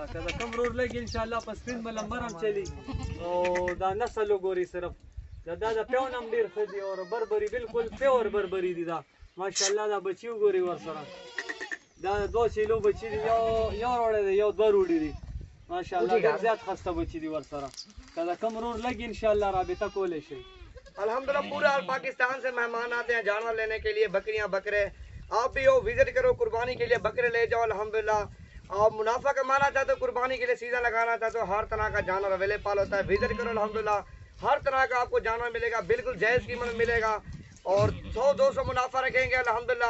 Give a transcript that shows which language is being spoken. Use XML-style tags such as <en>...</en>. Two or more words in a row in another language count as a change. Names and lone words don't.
<ps>کله کم رور لګي انشاءالله په سکرین به نمبر هم چلی. او دا نسل وګورئ صرف دا د پیو نم ډېر ښه دي او بربري بالکل پیور بربري دي دا ماشاءالله. دا بچي وګورئ ورسره دا 2 کیلو بچی دی، یو وروړی دی یو 2 وروړي دي ماشاءالله. ډېر زیات خسته بچی دی ورسره. کله کم رور لګي انشاءالله رابطه کولی شئ.</ps> <ur>الحمدللہ پورا پاکستان سے مہمان آتے ہیں جانور لینے کے لیے، بکریاں بکرے. آپ بھی ہو وزٹ کرو، قربانی کے لیے بکرے لے جاؤ الحمدللہ. آپ منافع کمانا چاہتے ہو، قربانی کے لیے سیدھا لگانا چاہتے ہو، ہر طرح کا جانور اویلیبل ہوتا ہے. وزٹ کرو الحمدللہ، ہر طرح کا آپ کو جانور ملے گا، بالکل جائز قیمت ملے گا اور 100-200 منافع رکھیں گے الحمدللہ.</ur>